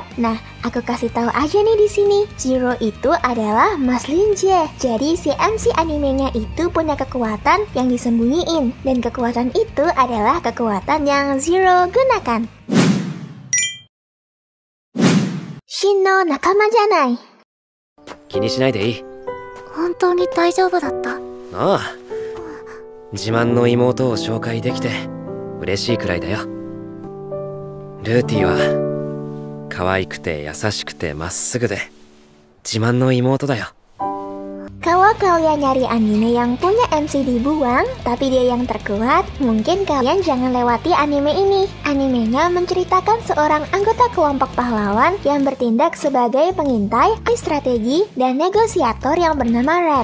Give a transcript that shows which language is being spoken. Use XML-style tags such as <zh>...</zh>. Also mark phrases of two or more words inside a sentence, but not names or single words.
<id>Nah, aku kasih tahu aja nih di sini. Zero itu adalah Mas Linje. Jadi si MC animenya itu punya kekuatan yang disembunyiin dan kekuatan itu adalah kekuatan yang Zero gunakan.</id> <ja>真の仲間じゃない. 気にしないでいい。本当に大丈夫だった。ああ、自慢の妹を紹介できて嬉しいくらいだよ。ルーティは可愛くて優しくてまっすぐで自慢の妹だよ。</ja> <id>Kalau kalian nyari anime yang punya MC dibuang, tapi dia yang terkuat, mungkin kalian jangan lewati anime ini. Animenya menceritakan seorang anggota kelompok pahlawan yang bertindak sebagai pengintai, strategi, dan negosiator yang bernama Red.</id>